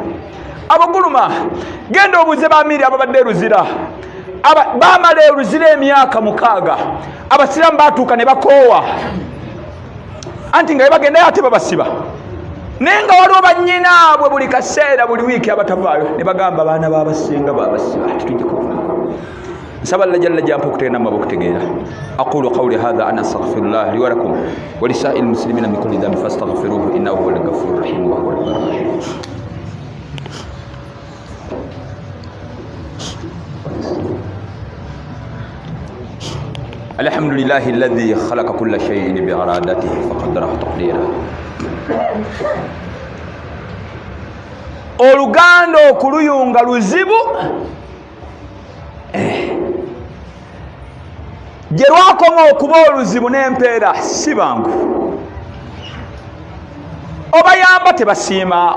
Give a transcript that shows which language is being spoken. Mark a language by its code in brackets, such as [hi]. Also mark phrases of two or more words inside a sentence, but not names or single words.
[lg] genda obuuze bamiri ababadde eruzira bamala eruzira emyaka 6 abasiraamu batuuka ne bakoowa anti nga bebagendayo ate babasiba naye nga waliwo bannyinaabwe buli kaseera buli wiiki abatavaayo ne bagamba baana babasenga babasiba titujja kuvaako nsaba Allah jalla jampa okutenda mu abokutegeera [ar] أقول قولي هذا أنا أستغفر الله لي ولكم ولسائر المسلمين من كل ذنب فاستغفروه إنه هو الغفور الرحيم وهو البر الرحيم الحمد لله الذي خلق كل شيء بإرادته فقدره تقديرا [lg] oluganda okuluyunga luzibu gye lwakoma okuba oluzibu n'empeera si bangu obayamba tebasiima